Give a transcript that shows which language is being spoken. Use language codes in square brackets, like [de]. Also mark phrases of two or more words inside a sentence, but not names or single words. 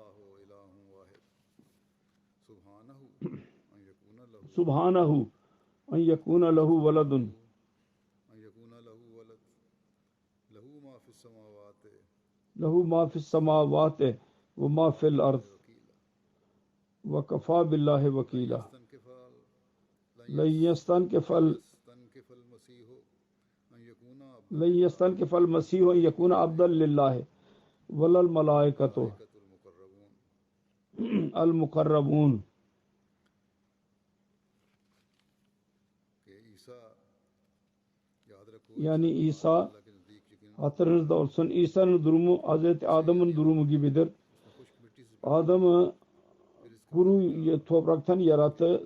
[ar] سبحانه أن يكون له ولد له ما في السماوات وما في الأرض وكفى بالله وكيلا لن يستنكف المسيح أن يكون عبدا لله ولا الملائكة المقربون. [tr] Yani İsa, hatırınızda olsun, İsa'nın durumu Hazreti Adem'in durumu gibidir. Adem'i kuru topraktan yarattı.